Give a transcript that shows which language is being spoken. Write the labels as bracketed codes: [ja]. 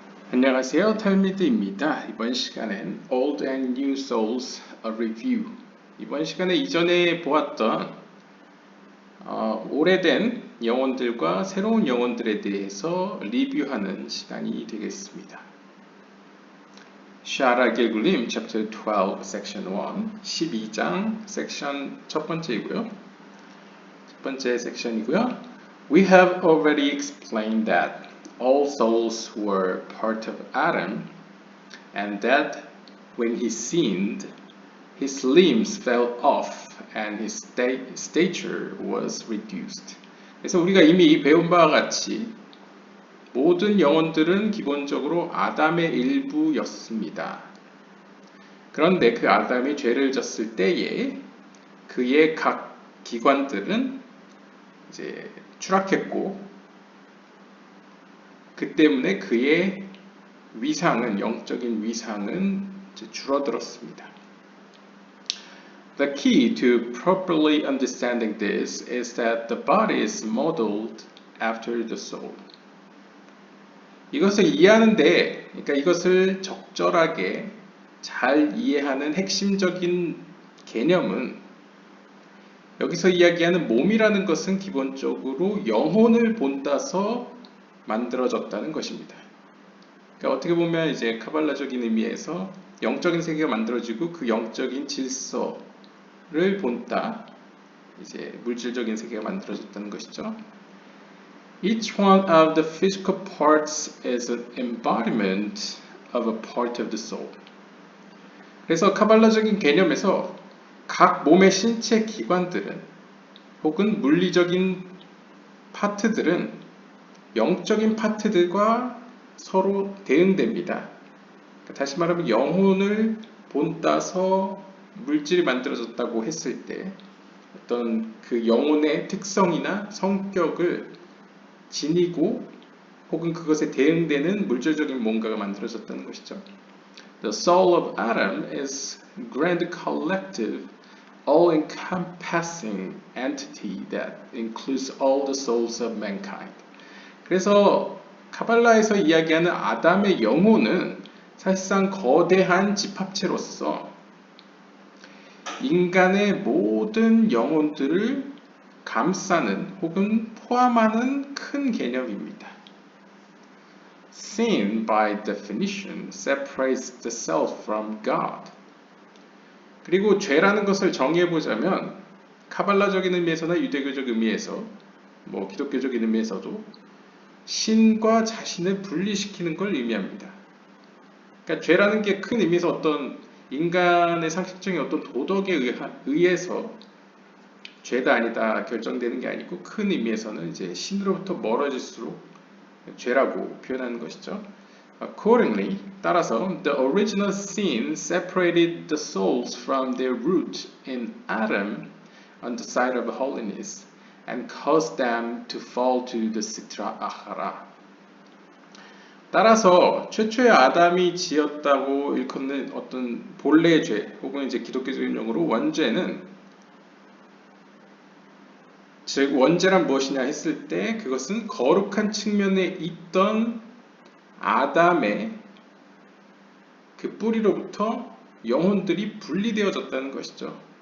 [ko] 안녕하세요, 탈미드입니다. 이번 시간엔 Old and New Souls a Review. 이번 시간에 이전에 보았던 오래된 영혼들과 새로운 영혼들에 대해서 리뷰하는 시간이 되겠습니다. 샤라 길굴림 Chapter 12, Section 1, 12장 섹션 첫 번째이고요. 첫 번째 섹션이고요. [en] We have already explained that all souls were part of Adam, and that when he sinned, his limbs fell off and his stature was reduced. [ko] 그래서 우리가 이미 배운 바와 같이 모든 영혼들은 기본적으로 아담의 일부였습니다. 그런데 그 아담이 죄를 졌을 때에 그의 각 기관들은 이제 추락했고, 그 때문에 그의 위상은, 영적인 위상은 줄어들었습니다. [en] The key to properly understanding this is that the body is modeled after the soul. [ko] 이것을 이해하는데, 그러니까 이것을 적절하게 잘 이해하는 핵심적인 개념은, 여기서 이야기하는 몸이라는 것은 기본적으로 영혼을 본따서 만들어졌다는 것입니다. 그러니까 어떻게 보면 이제 카발라적인 의미에서 영적인 세계가 만들어지고 그 영적인 질서를 본따 이제 물질적인 세계가 만들어졌다는 것이죠. [en] Each one of the physical parts is an embodiment of a part of the soul. [ko] 그래서 카발라적인 개념에서 각 몸의 신체 기관들은 혹은 물리적인 파트들은 영적인 파트들과 서로 대응됩니다. 다시 말하면 영혼을 본따서 물질이 만들어졌다고 했을 때 어떤 그 영혼의 특성이나 성격을 지니고 혹은 그것에 대응되는 물질적인 뭔가가 만들어졌다는 것이죠. [en] The soul of Adam is grand collective, all-encompassing entity that includes all the souls of mankind. [ko] 그래서 카발라에서 이야기하는 아담의 영혼은 사실상 거대한 집합체로서 인간의 모든 영혼들을 감싸는 혹은 포함하는 큰 개념입니다. [en] Sin, by definition, separates the self from God. [ko] 그리고 죄라는 것을 정의해보자면 카발라적인 의미에서나 유대교적 의미에서, 기독교적인 의미에서도 신과 자신을 분리시키는 걸 의미합니다. 그러니까 죄라는 게 큰 의미에서 어떤 인간의 상식적인 어떤 도덕에 의해서 죄다 아니다 결정되는 게 아니고, 큰 의미에서는 이제 신으로부터 멀어질수록 죄라고 표현하는 것이죠. [en] Accordingly, [ko] 따라서 [en] the original sin separated the souls from their root in Adam on the side of holiness and caused them to fall to the Sitra Achara. [ko] 따라서 최초의 아담이 지었다고 일컫는 어떤 본래의 죄, 혹은 이제 기독교적인 용어로 원죄는, 즉 원죄란 무엇이냐 했을 때 그것은 거룩한 측면에 있던 아담의 그 뿌리로부터 영혼들이 분리되어졌다는 것이죠.